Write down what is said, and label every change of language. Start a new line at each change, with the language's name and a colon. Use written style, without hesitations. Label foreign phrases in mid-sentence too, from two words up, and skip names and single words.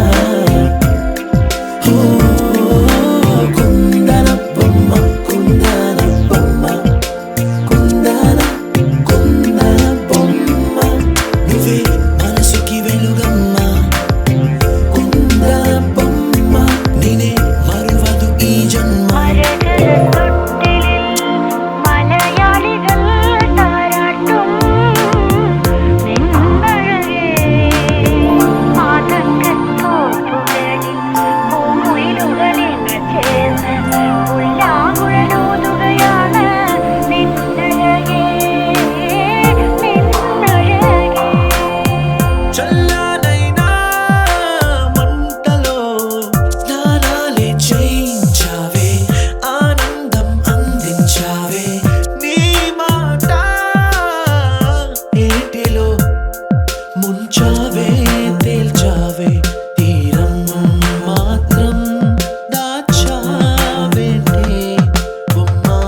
Telugu: ఓ కుందన బొమ్మ కుందన బొమ్మ కుందన బొమ్మ నువ్వే మనసుకి వెలుగమ్మ కుందన బొమ్మ నేనే మరువదు ఈ ജന്മ
Malayalam: മലയാളികൾ താരാട്ടും നിന്നഴകേ ആതങ്കത്തോടുകളിൽ പൂങ്കുയിലുകളെന്ന് ചേർന്ന് പുല്ലാങ്കുഴലൂതുകയാണ് നിന്നഴകേ നിന്നഴകേ
Telugu: చల్లనైనా మంటలో స్నానాలే చేయించావే ఆనందం అందించావే నీ మాట ఏటిలో ముంచావే తేల్చావే తీరం మాత్రం దాచావేంటే బొమ్మ